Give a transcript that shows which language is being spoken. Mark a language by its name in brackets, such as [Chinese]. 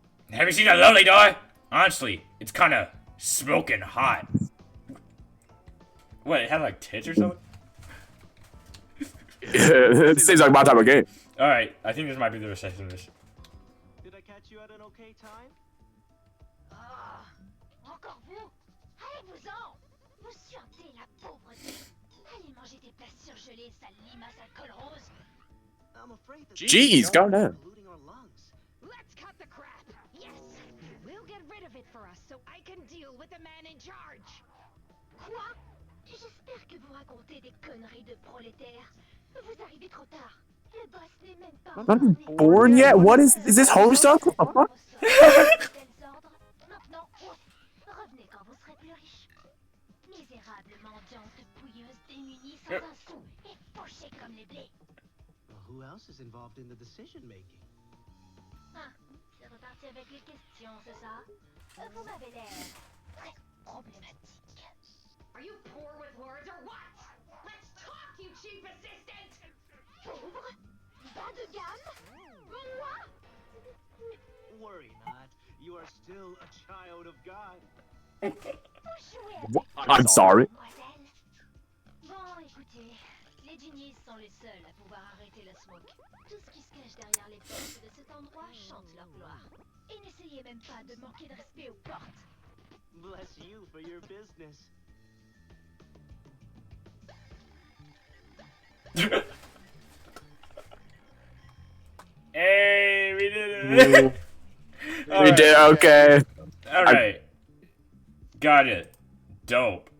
[English] Have you seen a lonely door? Honestly, it's kinda smoking hot. What, it had like tits or something? It seems like my type of game. All right, I think this might be the receptionist. Did I catch you at an okay time? [French] Ah, encore vous? Allez-vous-en! Vous suintez la pauvreté. Allez manger des plats surgelés, sale limace à col rose. [English] I'm afraid that Jeez, calm down. polluting our lungs. Let's cut the crap. Yes, we'll get rid of it for us so I can deal with the man in charge. [French] Quoi? J'espère que vous racontez des conneries de prolétaires. Vous arrivez trop tard. Le boss n'est même pas [English] Not even born yet? What is this Homestuck? What the fuck? [French] Maintenant, revenez quand vous serez plus riche. Misérable mendiante pouilleuse démunie sans un sou et pochée comme les blés. [English] Well, who else is involved in the decision making? [French] Ah, c'est reparti avec les questions, c'est ça? Vous m'avez l'air très problématique. [English] Are you poor with words or what? Let's talk, you cheap assistant! [French] Pauvre? Bas de gamme? Moi? [English] Worry not. You are still a child of God. [French] Vous jouez avec [English] What? I'm sorry. [French] mademoiselle. Bon, écoutez, les genies sont les seuls à pouvoir arrêter la smoke. Tout ce qui se cache derrière les portes de cet endroit chante leur gloire. Et n'essayez même pas de manquer de respect aux portes. [English] Bless you for your business. Hey, we did it. We did okay. All right. Got it. Dope.